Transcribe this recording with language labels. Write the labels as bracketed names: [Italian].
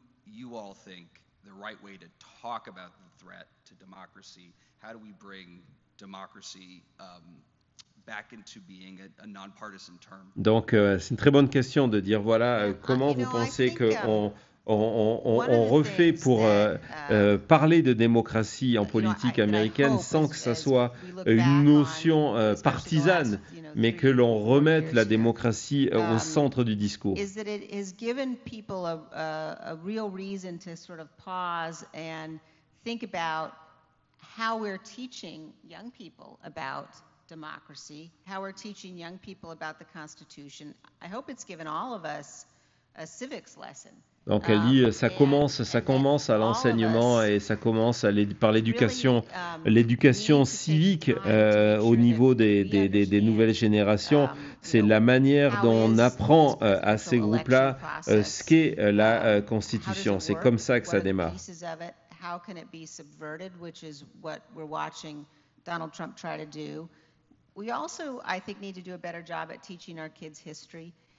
[English] You all think the right way to talk about the threat to democracy? How do we bring democracy back into being a nonpartisan term? [French] Donc c'est une très bonne question de dire voilà comment vous pensez qu'on refait pour parler de démocratie en politique américaine sans que ça soit une notion partisane. mais que l'on remette la démocratie au centre du discours. [English] Is that it has given people a real reason to sort of pause and think about how we're teaching young people about democracy, how we're teaching young people about the Constitution. I hope it's given all of us a civics lesson. [French] Donc elle dit ça commence à l'enseignement et ça commence par l'éducation civique au niveau des nouvelles générations. C'est la manière dont on apprend à ces groupes-là ce qu'est la Constitution. C'est comme ça que ça démarre. [English] How can it be subverted, which is what we're watching Donald Trump try to do. We also, I think, need to do a better job at teaching our kids history.